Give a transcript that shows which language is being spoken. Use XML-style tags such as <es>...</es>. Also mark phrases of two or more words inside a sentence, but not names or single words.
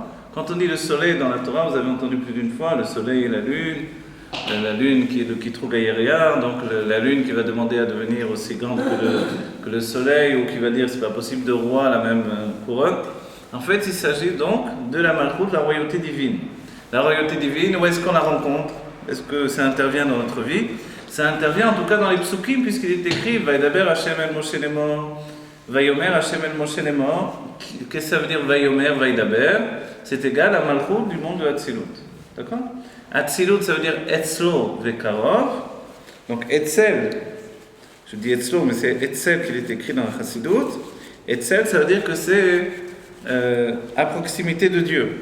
<fr>Quand on dit le soleil dans la Torah, vous avez entendu plus d'une fois, le soleil et la lune qui est le</fr> <he>קטרוג הירח,</he> <fr>donc la lune qui va demander à devenir aussi grande que le soleil, ou qui va dire c'est pas possible de roi la même couronne. En fait il s'agit donc de la Malchut, la royauté divine. La royauté divine, où est-ce qu'on la rencontre ? Est-ce que ça intervient dans notre vie ? Ça intervient en tout cas dans les psukim, puisqu'il est écrit</fr> <he>וידבר השם אל משה לאמור, ויאמר השם אל משה לאמור.</he> <fr>Qu'est-ce que ça veut dire Vayomer, Vaïdaber ? C'est égal à Malchut du monde de Hatzilut. D'accord ? Hatzilut, ça veut dire</fr> <he>אצלו וקרוב.</he> <fr>Donc Etzel, je dis Etzlo, mais c'est Etzel qu'il est écrit dans la Chassidut. Etzel, ça veut dire que c'est à proximité de Dieu.</fr>